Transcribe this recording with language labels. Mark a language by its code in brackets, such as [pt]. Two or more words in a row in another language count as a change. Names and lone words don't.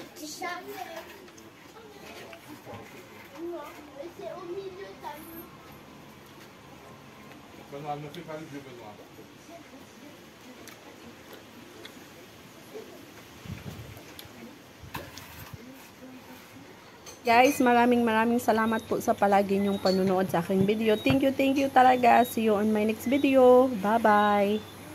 [fr] C'est au milieu, t'as vu. Benoît, ne fais pas le vieux Benoît. [tl] Guys, maraming salamat po sa palagi niyong panunood sa aking video. [en] Thank you talaga. See you on my next video. Bye-bye.